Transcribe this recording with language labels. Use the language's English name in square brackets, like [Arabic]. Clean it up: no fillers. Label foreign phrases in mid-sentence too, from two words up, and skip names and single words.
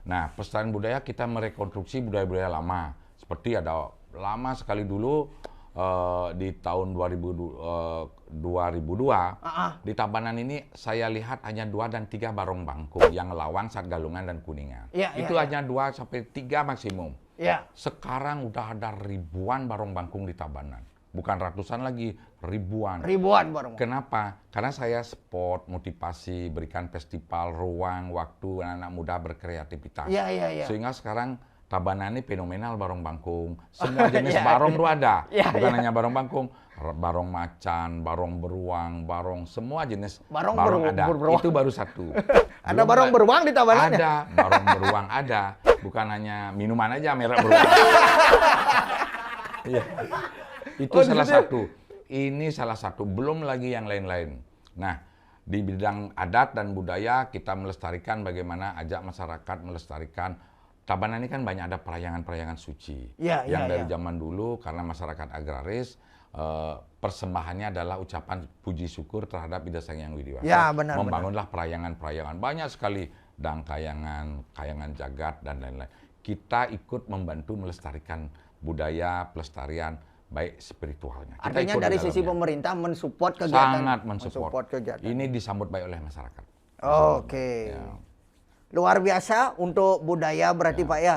[Indonesian] Nah, pelestarian budaya kita merekonstruksi budaya-budaya lama. Seperti ada lama sekali dulu di tahun 2002 di Tabanan ini saya lihat hanya 2 dan 3 barong bangkung yang Lawang, Satgalungan dan Kuningan. Itu hanya 2 sampai 3 maksimum. Sekarang udah ada ribuan barong bangkung di Tabanan. Bukan ratusan lagi, ribuan. Ribuan barong. Kenapa? Karena saya sport, motivasi, berikan festival, ruang, waktu anak-anak muda berkreativitas. Sehingga sekarang Tabanan ini fenomenal barong bangkung. Semua jenis barong itu ada. Bukan hanya barong bangkung, barong macan, barong beruang, barong semua jenis barong ada. Itu baru satu. Ada barong beruang di Tabanan? Ada, barong beruang ada. Bukan hanya minuman aja merek beruang. Itu salah satu. Ini salah satu. Belum lagi yang lain-lain. Nah, di bidang adat dan budaya kita melestarikan bagaimana ajak masyarakat melestarikan. Tabanan ini kan banyak ada perayangan-perayangan suci. Yang dari zaman dulu karena masyarakat agraris, persembahannya adalah ucapan puji syukur terhadap Ida Sang Hyang Widi Wasa. Membangunlah perayangan-perayangan. Banyak sekali. Dangkayangan, kayangan jagat, dan lain-lain. Kita ikut membantu melestarikan budaya, pelestarian, baik spiritualnya. Kita artinya dari sisi pemerintah mensupport kegiatan. Sangat mensupport kegiatan. Ini disambut baik oleh masyarakat. Oke. Luar biasa untuk budaya berarti Pak ya.